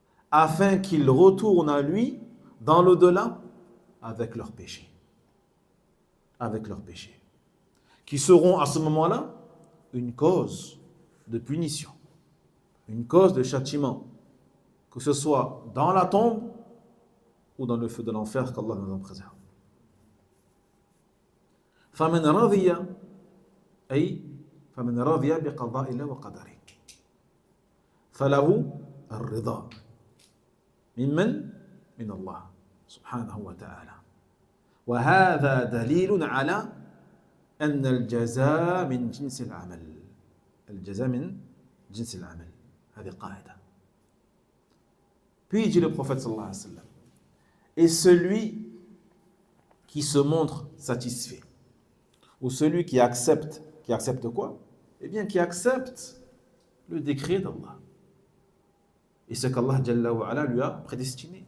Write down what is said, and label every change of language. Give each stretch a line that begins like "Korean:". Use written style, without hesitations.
French: Afin qu'ils retournent à lui dans l'au-delà avec leurs péchés. Avec leurs péchés. Qui seront à ce moment-là une cause de punition. Une cause de châtiment. Que ce soit dans la tombe ou dans le feu de l'enfer, qu'Allah nous en préserve.
Arabic: فمن رضي أي فمن رضي بقضاء الله وقدره فله الرضا من الله سبحانه وتعالى وهذا دليل على أن الجزاء من جنس العمل الجزاء من جنس العمل هذه قاعدة.
French: Puis dit le prophète sallallahu alayhi wa sallam, et celui qui se montre satisfait ou celui qui accepte quoi? Eh bien, qui accepte le décret d'Allah. Et ce qu'Allah Jalla wa Ala lui a prédestiné.